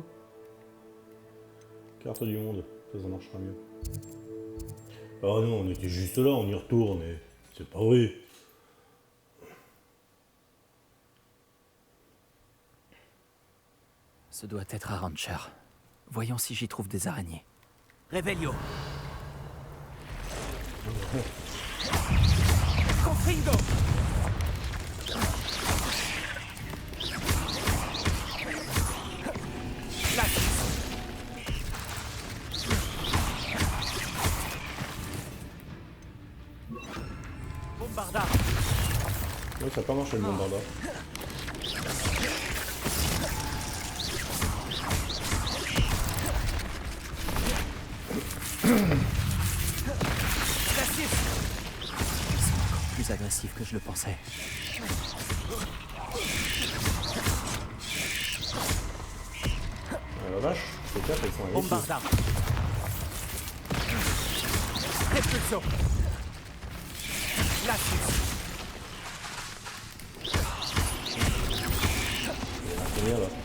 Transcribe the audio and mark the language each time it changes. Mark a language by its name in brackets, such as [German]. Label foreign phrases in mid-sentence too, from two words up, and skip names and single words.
[French] Carte du monde, ça marchera mieux. Ah non, on était juste là, on y retourne et c'est pas vrai. Ce doit être Arunshire. Voyons si j'y trouve des araignées. Revelio. Confringo. Bombarda. Ouais, ça n'a pas marché le bombarda. Plus agressif que je le pensais. Ah la vache, ces cartes elles sont agressives. Bombarda. Repulso. Glacius. Combien là?